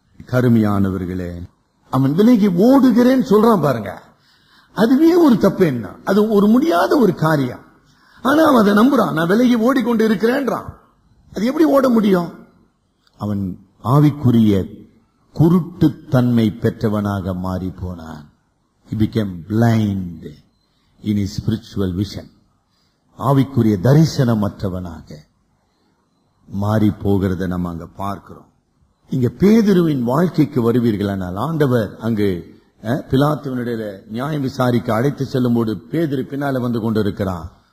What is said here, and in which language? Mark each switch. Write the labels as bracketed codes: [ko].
[ta] கருமையானவர்களே, அவன் விலகி ஓடுகிறேன்னு சொல்றான் பாருங்க, அதுவே ஒரு தப்பு. என்ன, அது ஒரு முடியாத ஒரு காரியம். ஆனா அவன் அதை நம்புறான், நான் விலகி ஓடிக்கொண்டு இருக்கிறேன்றான். அது எப்படி ஓட முடியும்? அவன் ஆவிக்குரிய குருட்டுத்தன்மை பெற்றவனாக மாறி போனான். [en] He became blind in his spiritual vision. [ta] ஆவிக்குரிய தரிசனமற்றவனாக மாறி போகிறத நம்ம அங்க பார்க்கிறோம். இங்க பேதுருவின் வாழ்க்கைக்கு வருவீர்களானால், ஆண்டவர் அங்கு பிலாத்துவினுடைய நியாயம் விசாரிக்க அழைத்து செல்லும் போது பேதுரு பின்னால வந்து கொண்டிருக்கிறான்.